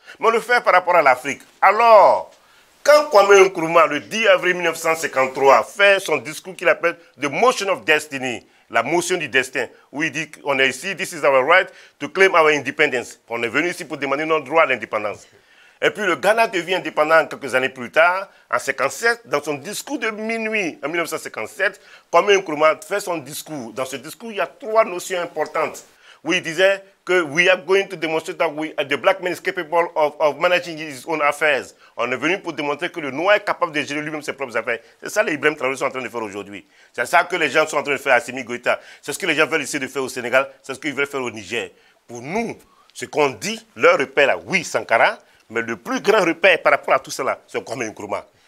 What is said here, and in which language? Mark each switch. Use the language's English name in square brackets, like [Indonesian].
[French] Mais on le fait par rapport à l'Afrique. Alors, quand Kwame Nkrumah, le 10 avril 1953, fait son discours qu'il appelle « The Motion of Destiny », la motion du destin, où il dit qu'on est ici, [English] this is our right to claim our independence. [French] On est venu ici pour demander notre droit à l'indépendance. Et puis le Ghana devient indépendant quelques années plus tard, en 1957, dans son discours de minuit, en 1957, Kwame Nkrumah fait son discours. Dans ce discours, il y a 3 notions importantes, où il disait que [English] we are going to demonstrate that the black man is capable of managing his own affairs. [French] On est venu pour démontrer que le noir est capable de gérer lui-même ses propres affaires. C'est ça que les Ibrahim Traoré sont en train de faire aujourd'hui. C'est ça que les gens sont en train de faire à Assimi Goïta. C'est ce que les gens veulent essayer de faire au Sénégal. C'est ce qu'ils veulent faire au Niger. Pour nous, ce qu'on dit, leur repère là, oui, Sankara, mais le plus grand repère par rapport à tout cela, c'est Kwame Nkrumah.